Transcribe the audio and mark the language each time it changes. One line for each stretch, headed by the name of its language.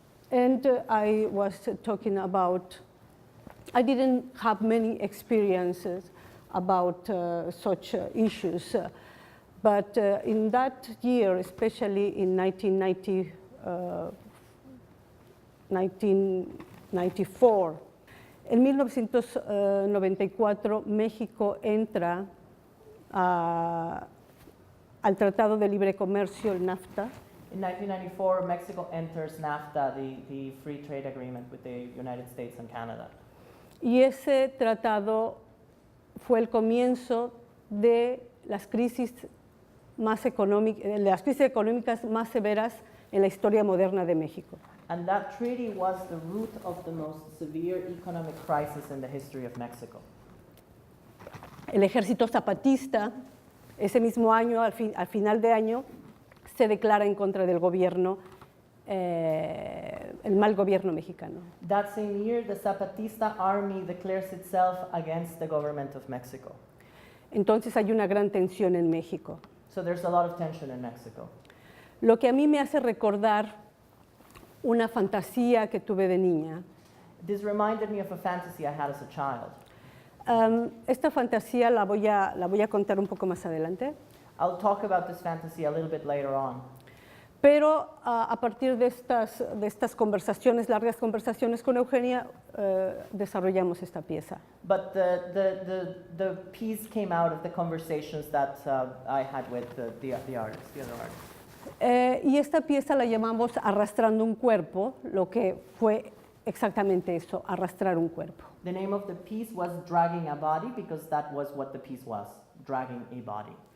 English: And I was talking about, I didn't have many experiences about such issues, but in that year, especially in 1994,
Spanish: en 1994, México entra al Tratado de Libre Comercio, el NAFTA.
English: In 1994, Mexico enters NAFTA, the free trade agreement with the United States and Canada.
Spanish: Y ese tratado fue el comienzo de las crisis económicas más severas en la historia moderna de México.
English: And that treaty was the root of the most severe economic crisis in the history of Mexico.
Spanish: El ejército zapatista, ese mismo año, al final de año, se declara en contra del gobierno, el mal gobierno mexicano.
English: That same year, the Zapatista army declares itself against the government of Mexico.
Spanish: Entonces hay una gran tensión en México.
English: So there's a lot of tension in Mexico.
Spanish: Lo que a mí me hace recordar una fantasía que tuve de niña.
English: This reminded me of a fantasy I had as a child.
Spanish: Esta fantasía la voy a contar un poco más adelante.
English: I'll talk about this fantasy a little bit later on.
Spanish: Pero a partir de estas conversaciones, largas conversaciones con Eugenia, desarrollamos esta pieza.
English: But the piece came out of the conversations that I had with the other artists.
Spanish: Y esta pieza la llamamos Arrastrando un cuerpo, lo que fue exactamente eso, arrastrar un cuerpo.
English: The name of the piece was Dragging a Body, because that was what the piece was, dragging a body.